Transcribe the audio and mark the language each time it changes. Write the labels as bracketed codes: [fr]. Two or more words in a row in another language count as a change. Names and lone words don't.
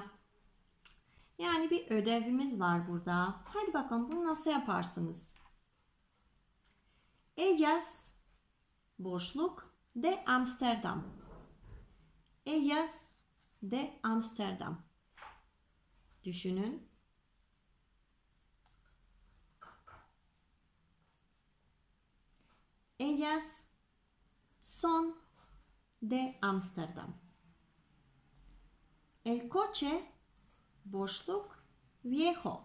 [tr] Yani bir ödevimiz var burada. Hadi bakalım bunu nasıl yaparsınız? Ellas boşluk [es] de Amsterdam. Ellas de Amsterdam. [tr] Düşünün. [es] Ellas son de Amsterdam. El coche boşluk viejo.